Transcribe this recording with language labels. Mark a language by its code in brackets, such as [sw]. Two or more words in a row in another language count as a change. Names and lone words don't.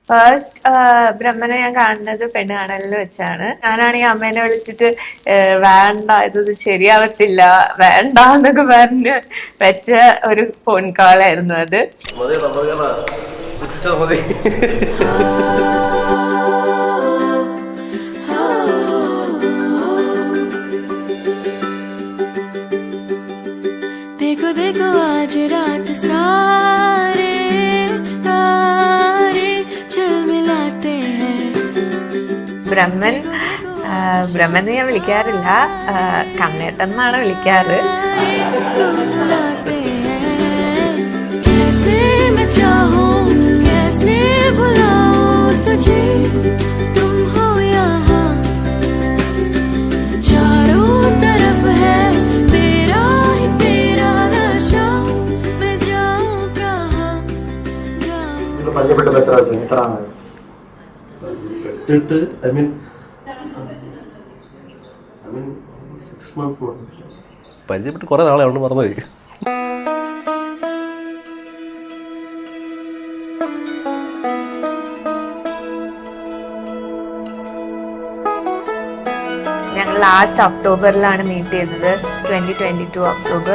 [ml] ഫസ്റ്റ് ബ്രഹ്മനെ ഞാൻ കാണുന്നത് പെണ്ണ് കാണലിൽ വെച്ചാണ്. ഞാനാണെങ്കിൽ അമ്മേനെ വിളിച്ചിട്ട് വേണ്ട, ഇത് ശരിയാവത്തില്ല, വേണ്ട എന്നൊക്കെ പറഞ്ഞ് വെച്ച ഒരു ഫോൺ കോളായിരുന്നു അത്. [hi] देखो देखो आज रात सारे तारे झिलमिलाते हैं. [ml] ബ്രഹ്മൻ ഞാൻ വിളിക്കാറില്ല, കണ്ണേട്ടൻ എന്നാണ് വിളിക്കാറ്. [hi] कैसे मैं चाहूं कैसे भुलाऊं तुझे, तुम हो यहाँ चारों तरफ है तेरा ही तेरा नशा, मैं जाऊं कहाँ जाऊं. [ml] പരിചയപ്പെട്ടത് എത്ര വർഷം? എത്ര ആണ്? പരിചയപ്പെട്ട് കുറെ നാളെ അവിടെ മറന്നുപോയി. ഞങ്ങൾ ലാസ്റ്റ് ഒക്ടോബറിലാണ് മീറ്റ് ചെയ്തത്, 2022 ഒക്ടോബർ.